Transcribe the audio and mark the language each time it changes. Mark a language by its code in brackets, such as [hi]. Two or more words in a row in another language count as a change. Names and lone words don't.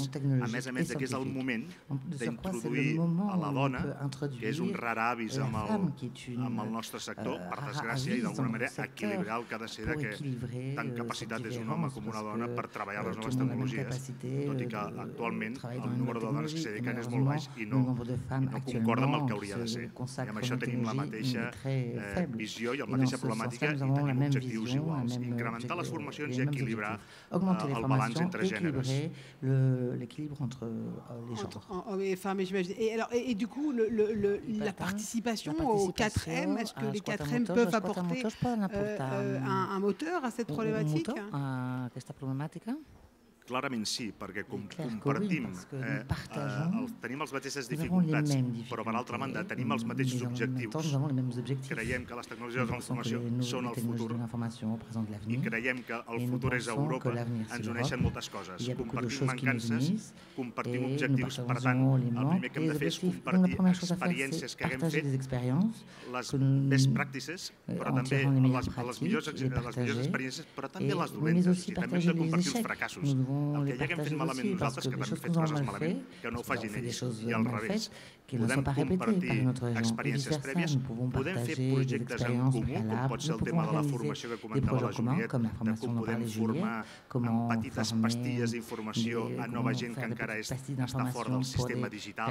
[ca] A més que és el moment d'introduir a la dona, que és un [la] rar avis [ca] amb el nostre sector, per desgràcia, i d'alguna manera equilibrar el que ha de ser que tant capacitat és un home com una dona per treballar les noves tecnologies, tot i que actualment el número de dones que s'hi dediquen és molt baix i no concorda amb el que hauria de ser. I amb això tenim la mateixa visió i la mateixa problemàtica i tenim objectius iguals. Incrementar les formacions i equilibrar el balanç entre gèneres. [fr] Et du coup, la participation aux 4M, est-ce que les 4M peuvent apporter un moteur à cette problématique? [ca] Clarament sí, perquè compartim, tenim les mateixes dificultats, però per altra banda tenim els mateixos objectius. Creiem que les tecnologies de la informació són el futur i creiem que el futur és Europa. Ens uneixen moltes coses. Compartim mancances, compartim objectius, per tant, el primer que hem de fer és compartir experiències que haguem fet, les [en] best practices, [ca] però també les millors experiències, però també les dolentes, i també hem de compartir els fracassos. El que ja haguem fet malament nosaltres, que també hem fet coses malament, que no ho facin ells, i al revés. Podem compartir experiències prèvies, podem fer projectes en comú, com pot ser el tema de la formació que comentava la Juliet, de com podem formar amb petites pastilles d'informació a nova gent que encara està fora del sistema digital.